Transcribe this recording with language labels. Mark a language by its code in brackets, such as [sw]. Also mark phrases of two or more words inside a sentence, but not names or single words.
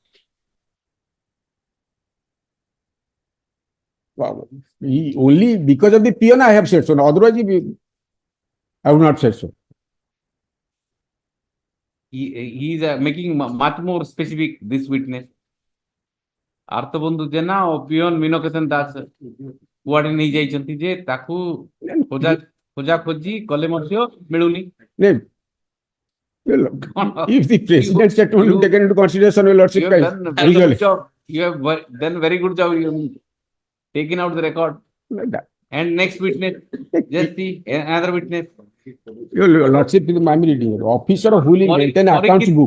[en] Wow. Only because of the peon I have said so. Otherwise, I would not say so. He is making much more specific, this witness. [or] Arthabandhu Jena or peon Minoketan Das କୁଆଡେ ନେଇ ଯାଇଛନ୍ତି ଯେ ତାକୁ ଖୋଜା ଖୋଜି କଲେ ମଧ୍ୟ ମିଳୁନି. [en] If the president's statement is taken into consideration, your lordship, you have done very good job. You have taken out the record. And next witness, just see another witness. Your lordship, I am reading it. Officer who will maintain accounts book.